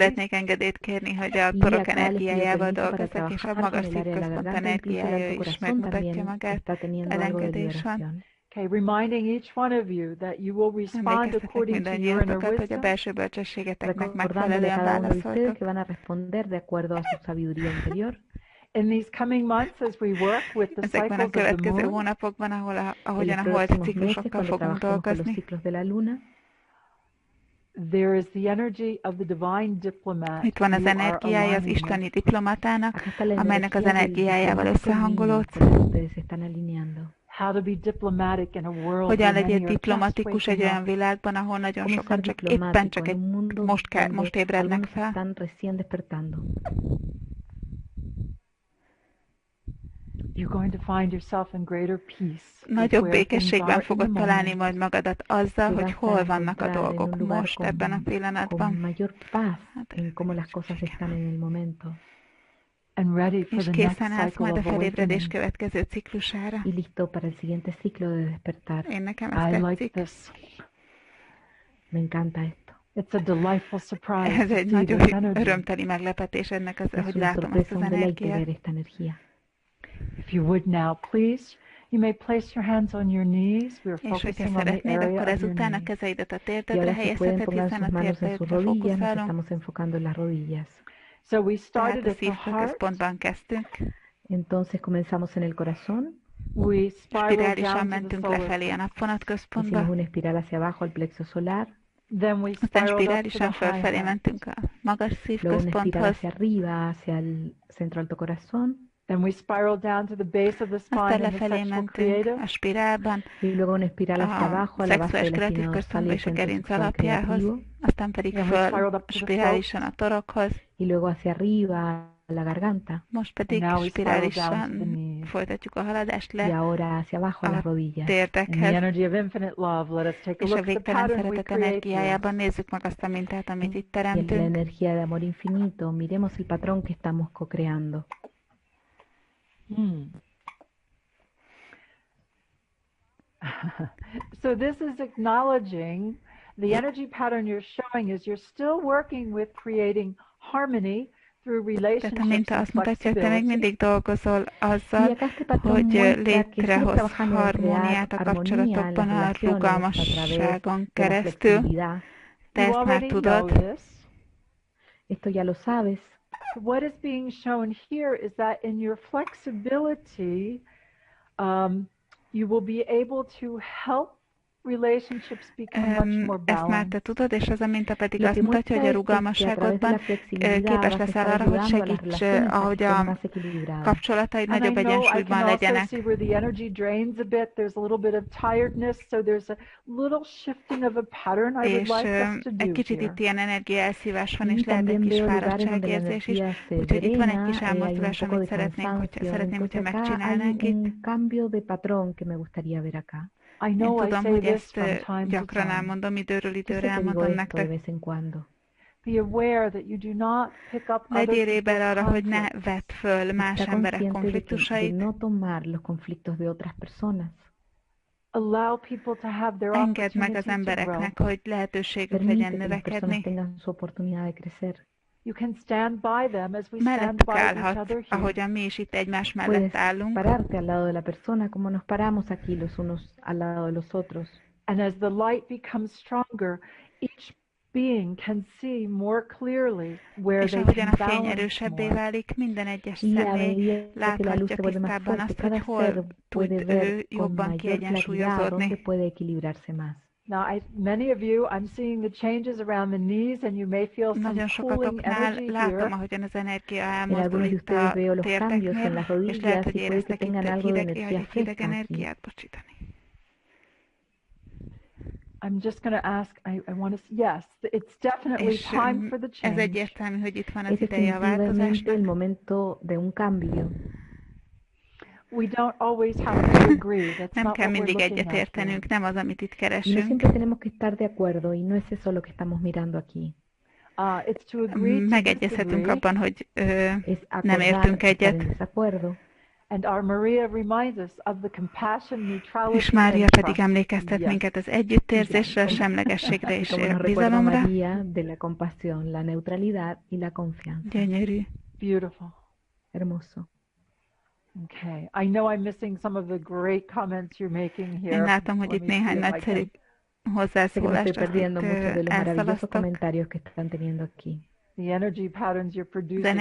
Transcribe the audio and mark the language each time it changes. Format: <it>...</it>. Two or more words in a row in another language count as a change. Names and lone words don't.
<hu>Szeretnék engedélyt kérni, hogy a torok energiájával dolgozzak, és a magas szívközpont energiája is megmutatja magát, elengedés van.</hu> <en>Okay, reminding each one of you that you will respond according to your inner wisdom.</en> <hu>Hogy a belső bölcsességeteknek megfelelően válaszoltok.</hu> <en>In these coming months, as we work with the</en> <hu>ezekben a következő hónapokban, ahogyan a hold ciklusokkal fogunk dolgozni,</hu> <en>there is the energy of the divine diplomat.</en> <hu>Itt van az energiája az isteni diplomatának, amelynek az energiájával összehangolódsz. Hogyan legyél diplomatikus egy olyan világban, ahol nagyon sokan éppen csak most ébrednek fel.</hu> <en>You're going to find yourself in greater peace.</en> <hu>Nagyobb békességben fogod találni majd magadat azzal, hogy hol vannak a dolgok most ebben a pillanatban. És készen állsz majd a felébredés következő ciklusára. Én nekem ez tetszik.</hu> <en>It's a delightful surprise.</en> <hu>Ez egy nagyon örömteli meglepetés ennek, hogy látom ezt az energiát.</hu> <en>If you would now, please, you may place your hands on your knees. We are focusing on the area</en> <hu>akkor ezután a kezeidet a térdedre helyezheted, hiszen a térdedre fókuszálunk.</hu> <en>So we started a at the</en> <hu>szívközpontban kezdtünk.</hu> <es>Entonces comenzamos en el corazón.</es> <hu>Spirálisan mentünk lefelé a napvonatközpontba.</hu> <es>Hicimos una espiral hacia abajo al plexo solar.</es> <hu>Aztán spirálisan felfelé mentünk a magas szívközponthoz.</hu> <es>Hacia arriba, hacia el centro alto corazón.</es> <en>Then we spiraled down to the base of the spine and the sexual creative.</en> <hu>A spirálban</hu> <es>y luego una espiral hacia abajo, a la base del espino dorsal</es> <hu>és a gerinc alapjához, aztán pedig föl spirálisan a torokhoz,</hu> <es>y luego hacia arriba a la garganta.</es> <hu>Most pedig spirálisan folytatjuk a haladást le</hu> <es>y ahora hacia abajo a las rodillas.</es> <hu>Térdekhez. És a végtelen szeretet energiájában nézzük meg azt a mintát, amit itt teremtünk.</hu> <es>Y en la energía de amor infinito, miremos el patrón que estamos co-creando.</es> <en>So this is acknowledging the energy pattern you're showing is you're still working with creating harmony through relationships.</en> <hu>Tehát a minta azt mutatja, hogy te még mindig dolgozol azzal, hogy létrehoz harmóniát a kapcsolatokban a rugalmasságon keresztül. Te ezt már tudod.</hu> <es>Esto ya lo sabes.</es> <en>What is being shown here is that in your flexibility, you will be able to help relationships become much more balanced.</en> <hu>Ezt már te tudod, és az a minta pedig azt mutatja, hogy a rugalmasságodban képes leszel arra, hogy segíts, ahogy a kapcsolataid nagyobb egyensúlyban legyenek.</hu> <en>I can also see where the energy drains a bit. There's a little bit of tiredness, so there's a little shifting of a pattern I would like us to do.</en> <hu>Egy kicsit itt ilyen energiaelszívás van, és lehet egy kis fáradtságérzés is. Úgyhogy itt van egy kis elmozdulás, amit szeretném, hogyha megcsinálnánk itt.</hu> <es>Un cambio de patrón que me gustaría ver acá.</es> <hu>Én tudom, hogy ezt gyakran elmondom, időről időre elmondom nektek.</hu> <en>Be aware that you do not pick up other</en> <hu>Legyél éber</hu> <en>people's</en> <hu>arra, hogy ne</hu> <en>conflicts.</en> <hu>vedd föl más</hu> <es>Está</es> <hu>emberek</hu> <es>consciente de</es> <hu>konfliktusait.</hu> <es>no tomar los conflictos de otras personas.</es> <en>Allow people to have their</en> <hu>Engedd meg</hu> <en>opportunity</en> <hu>az</hu> <en>to grow.</en> <hu>embereknek, hogy lehetőségük legyen</hu> <es>Permite que las personas</es> <hu>növekedni.</hu> <es>tengan su oportunidad de crecer.</es> <en>You can stand by them as we stand</en> <hu>Mellettük</hu> <en>by each</en> <hu>állhatsz,</hu> <en>other here.</en> <hu>ahogyan mi is itt egymás</hu> <es>Puedes</es> <hu>mellett állunk.</hu> <es>pararte al lado de la persona como nos paramos aquí los unos al lado de los otros.</es> <en>And as the light becomes stronger, each being can see more clearly where</en> <hu>És</hu> <en>they</en> <hu>ahogyan</hu> <en>can</en> <hu>a fény</hu> <en>balance</en> <hu>erősebbé</hu> <en>more.</en> <hu>válik, minden egyes</hu> <es>Y a</es> <hu>személy</hu> <es>medida que la luz</es> <hu>láthatja</hu> <es>se vuelve más</es> <hu>tisztábban</hu> <es>fuerte,</es> <hu>azt, hogy</hu> <es>cada</es> <hu>hol</hu> <es>ser</es> <hu>tud</hu> <es>puede</es> <hu>ő</hu> <es>ver con</es> <hu>jobban</hu> <es>mayor claridad dónde</es> <hu>kiegyensúlyozódni.</hu> <es>puede equilibrarse más.</es> <en>Now, many of you, I'm seeing the changes around the knees, and you may feel some</en> <hu>Nagyon</hu> <en>cooling</en> <hu>sokatoknál</hu> <en>energy</en> <hu>látom,</hu> <en>here.</en> <hu>ahogyan az energia</hu> <es>En</es> <hu>elmozdul</hu> <es>algunos de</es> <hu>itt</hu> <es>ustedes</es> <hu>a</hu> <es>veo los cambios en las</es> <hu>térdeknél, és lehet,</hu> <es>rodillas</es> <hu>hogy</hu> <es>y puede que</es> <hu>éreztek itt</hu> <es>tengan</es> <hu>egy</hu> <es>algo de</es> <hu>hideg</hu> <es>energía fresca aquí.</es> <hu>energiát, bocsítani.</hu> <en>I'm just going to ask, I want to, yes, it's definitely</en> <hu>És</hu> <en>time for the</en> <hu>ez</hu> <en>change.</en> <hu>egyértelmű, hogy itt van az</hu> <es>Es</es> <hu>ideje a</hu> <es>definitivamente el</es> <hu>változásnak.</hu> <es>momento de un cambio.</es> <en>We don't always have to agree. That's</en> <hu>Nem</hu> <en>not</en> <hu>kell</hu> <en>what we're</en> <hu>mindig</hu> <en>looking</en> <hu>egyet</hu> <en>at here.</en> <hu>értenünk, nem az, amit itt</hu> <es>Y no</es> <hu>keresünk.</hu> <es>siempre tenemos que estar de acuerdo, y no es eso lo que estamos mirando aquí.</es> <en>It's to agree to</en> <hu>Megegyezhetünk</hu> <en>disagree.</en> <hu>abban, hogy</hu> <es>Es</es> <hu>nem</hu> <es>acordar</es> <hu>értünk</hu> <es>estar en</es> <hu>egyet.</hu> <es>desacuerdo.</es> <en>And our Maria reminds us of the compassion, neutrality,</en> <hu>És Mária</hu> <en>and</en> <hu>pedig</hu> <en>trust.</en> <hu>emlékeztet</hu> <en>Yes.</en> <hu>minket az együttérzésre, a semlegességre és</hu> <es>Como nos recuerda</es> <hu>bizalomra.</hu> <es>María, de la compasión, la neutralidad y la confianza.</es> <hu>Gyönyörű.</hu> <en>Beautiful.</en> <es>Hermoso.</es> <en>Okay. I know I'm missing some of the great comments you're making here.</en> <hu>Én látom, hogy</hu> <en>Let</en> <hu>itt</hu> <en>me see</en> <hu>néhány</hu> <en>if I</en> <hu>nagyszerű</hu> <en>can-</en> <es>Sé que me estoy</es> <hu>hozzászólást azt</hu> <es>perdiendo</es> <hu>itt</hu> <es>muchos de los maravillosos</es> <hu>elszalasztok.</hu> <es>comentarios que están teniendo aquí.</es> <en>The energy patterns you're</en> <hu>Az</hu> <en>producing are</en>